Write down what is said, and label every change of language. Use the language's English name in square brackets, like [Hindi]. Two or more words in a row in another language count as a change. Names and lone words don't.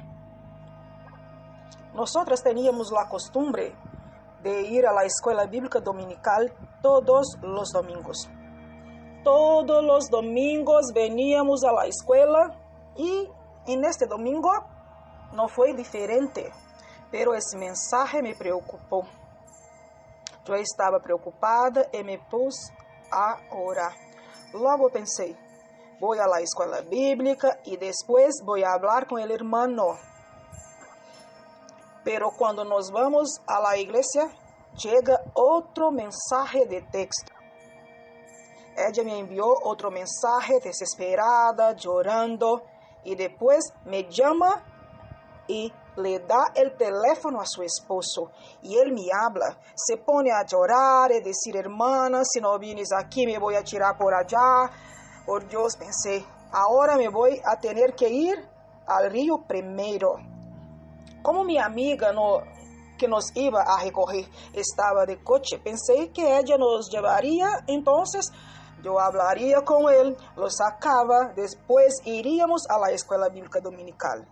[Spanish] Nosotras teníamos la costumbre de ir a la escuela bíblica dominical todos los domingos. Todos los domingos veníamos a la escuela y en este domingo no fue diferente. [Portuguese] Pero esse mensaje me preocupou. Eu estava preocupada e me pus a orar. Logo pensei, vou à la escola bíblica e depois vou a hablar com [Spanish] el hermano. [Portuguese] Pero quando nós vamos a la igreja, chega outro mensaje de texto. [Spanish] Ella [Portuguese] me enviou outro mensaje desesperada, chorando, e depois me chama e [Spanish] le da el teléfono a su esposo y él me habla, se pone a llorar y decir: hermana, si no vienes aquí me voy a tirar por allá. Por Dios, pensé, ahora me voy a tener que ir al río primero. Como mi amiga que nos iba a recoger estaba de coche, pensé que ella nos llevaría, entonces yo hablaría con él, lo sacaba, después iríamos a la escuela bíblica dominical.